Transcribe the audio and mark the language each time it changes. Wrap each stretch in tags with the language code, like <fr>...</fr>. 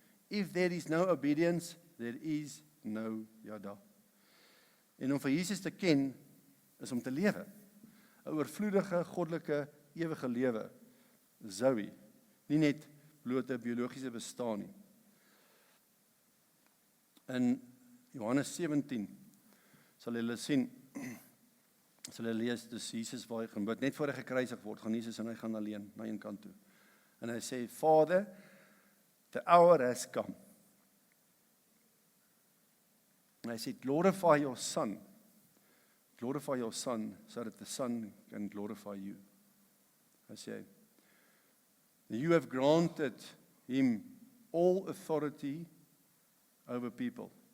<en>If there is no obedience, there is no yada.</en> <af>En om vir Jesus te ken, is om te lewe. 'n Oorvloedige, goddelike, ewige lewe. Zoe. Nie net blote biologiese bestaan nie. In Johannes 17 sal julle sien, sal julle lees, dis Jesus waar hy gaan bid, net voor hy gekruisig word, gaan Jesus en hy gaan alleen na een kant toe. En hy sê,</af> <en>Father, the hour has come. And</en> <af>hy sê,</af> <en>glorify your Son. Glorify your Son, so that the Son can glorify you.</en> <af>Hy sê,</af> <en>you have granted him all authority over people.</en>